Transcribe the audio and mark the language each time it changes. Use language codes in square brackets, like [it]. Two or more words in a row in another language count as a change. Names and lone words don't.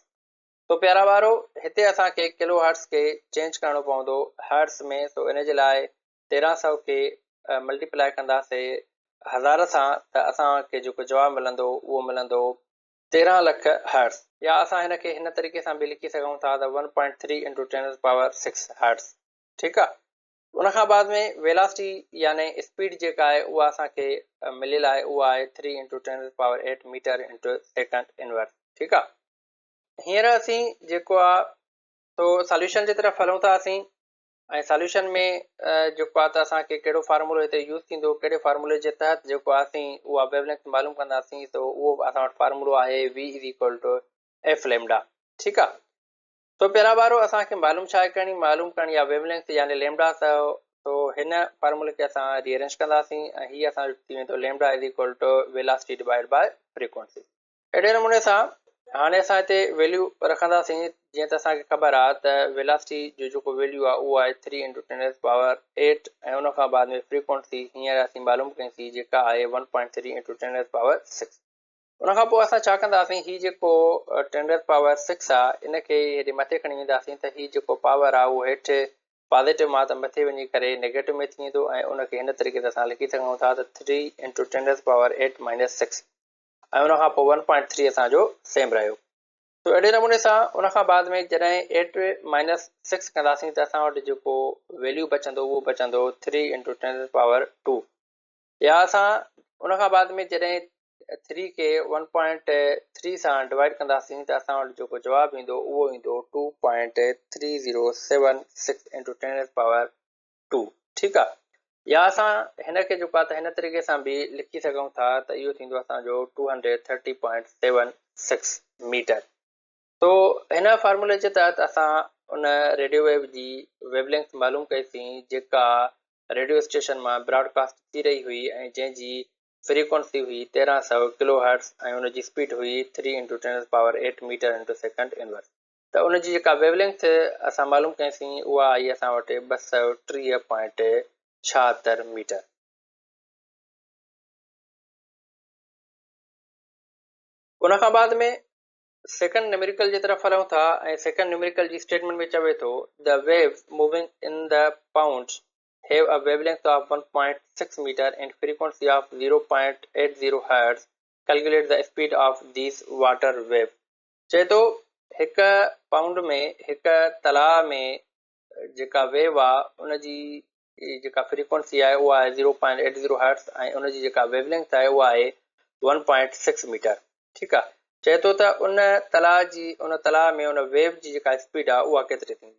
[sd] तो प्यारा ॿारो, हिते असांखे [en] kilo hertz [sd] खे चेंज करणो पवंदो हर्ट्ज़ में। तो इन जे लाइ 1300 खे मल्टीप्लाई कंदासीं 1000 सां त असांखे जेको जवाबु मिलंदो उहो मिलंदो 13 लख हर्ट्ज़। या असां हिन खे हिन तरीक़े सां बि लिखी सघूं था त [en] 1.3 into 10 to the power 6 hertz. [sd] ठीकु आहे। उन खां बाद में वेलासिटी यानी स्पीड जेका आहे उहा असांखे मिलियल आहे, उहा आहे [en] 3 into 10 to the power 8 meter into second inverse. [sd] ठीकु आहे। हींअर असीं जेको आहे तो सॉल्यूशन जी तरफ़ हलूं था असीं ऐं सॉल्यूशन में जेको आहे त असांखे कहिड़ो फार्मूलो हिते यूज़ थींदो, कहिड़े फार्मूले जे तहत जेको आहे असीं उहा वेवलेंथ मालूम कंदासीं। त उहो असां वटि फार्मूलो आहे [en] V is equal to F lambda. [sd] ठीकु आहे। तो प्यारा ॿारो, असांखे मालूम छा आहे करणी आहे वेवलेंथ यानी लैम्डा। तो हिन फार्मूले खे असां रीअरेंज कंदासीं ऐं हीअ असांजो थी वेंदो [en] lambda is equal to velocity divide by frequency. [sd] अहिड़े नमूने सां हाणे असां हिते वैल्यू रखंदासीं। जीअं त असांखे ख़बर आहे त वेलासिटी जो जेको वैल्यू आहे उहो आहे [en] 3 into 10 to the power 8 [sd] ऐं उन खां बाद में फ्रीक्वेंसी हींअर असीं मालूम कईसीं जेका आहे [en] 1.3 into 10 to the power 6। [sd] उन खां पोइ असां छा कंदासीं, हीउ जेको [en] 10 to the power 6 [sd] आहे इन खे हेॾे मथे खणी वेंदासीं त हीउ जेको पावर आहे उहो हेठि पॉज़िटिव मां त मथे वञी करे नेगेटिव में थी वेंदो ऐं उनखे हिन तरीक़े सां असां लिखी सघूं था त [en] 3 into 10 to the power 8 minus 6 [sd] ऐं उन खां पोइ 1.3 असांजो सेम रहियो। तो अहिड़े नमूने सां उन खां बाद में जॾहिं 8 minus 6 कंदासीं त असां वटि जेको वैल्यू बचंदो उहो बचंदो [en] 3 into 10 to the power 2। [sd] या असां उन खां बाद में जॾहिं 3 खे 1.3 सां डिवाइड कंदासीं त असां वटि जेको जवाबु ईंदो उहो ईंदो [en] 2.3076 into 10 to the power 2। [sd] ठीकु आहे। या असां हिन खे जेको आहे त हिन तरीक़े सां बि लिखी सघूं था त इहो थींदो असांजो 230.76 मीटर। तो हिन फार्मूले जे तहत असां उन [en] radio wave [sd] जी वेवलेंथ मालूम कईसीं जेका [en] radio station [sd] मां ब्रॉडकास्ट थी रही हुई ऐं जंहिंजी फ्रीक्वेंसी हुई 1300 [en] kilo hertz [sd] ऐं उनजी स्पीड हुई [en] 3 into 10 to the power 8 meter into second inverse. [sd] त उनजी जेका वेवलेंथ असां मालूम कईसीं उहा आई असां वटि 230.76 मीटर। उन खां बाद में [en] second numerical [sd] जी तरफ़ हलूं था ऐं [en] second numerical [sd] जी स्टेटमेंट में चवे थो [en] the wave moving in the pound have a wavelength of 1.6 meter and frequency of 0.80 hertz. Calculate the speed of this water wave। [sd] चए थो हिकु पाउंड में हिकु तलाउ में जेका वेव आहे उनजी जेका फ्रीक्वेंसी आहे उहा आहे 0.80 हर्ट्ज़ ऐं उनजी जेका वेवलेंथ आहे उहा आहे 1.6 मीटर। ठीकु आहे। चए थो त उन तलाउ में उन वेव जी जेका स्पीड आहे उहा केतिरी थींदी।